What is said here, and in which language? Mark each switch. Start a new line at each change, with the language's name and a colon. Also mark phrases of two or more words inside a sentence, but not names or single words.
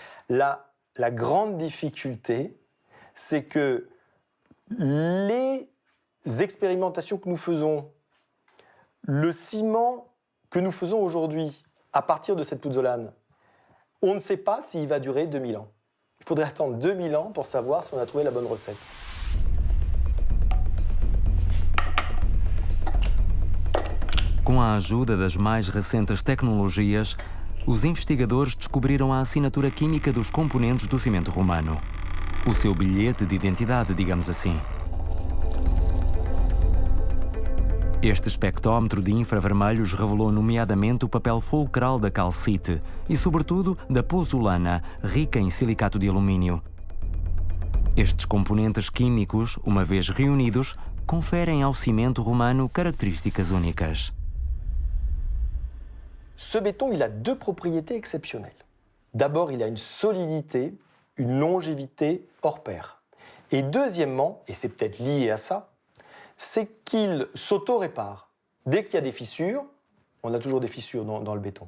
French: La grande difficulté, c'est que les expérimentations que nous faisons, le ciment que nous faisons aujourd'hui à partir de cette pouzzolane, on ne sait pas s'il va durer 2000 ans. Il faudrait attendre 2000 ans pour savoir si on a trouvé la bonne recette.
Portuguese: Com a ajuda das mais recentes tecnologias, os investigadores descobriram a assinatura química dos componentes do cimento romano. O seu bilhete de identidade, digamos assim. Este espectrómetro de infravermelhos revelou nomeadamente o papel fulcral da calcite e, sobretudo, da pozzolana, rica em silicato de alumínio. Estes componentes químicos, uma vez reunidos, conferem ao cimento romano características únicas.
French: Ce béton, il a 2 propriétés exceptionnelles. D'abord, il a une solidité, une longévité hors pair. Et deuxièmement, et c'est peut-être lié à ça, c'est qu'il s'auto-répare. Dès qu'il y a des fissures, on a toujours des fissures dans le béton.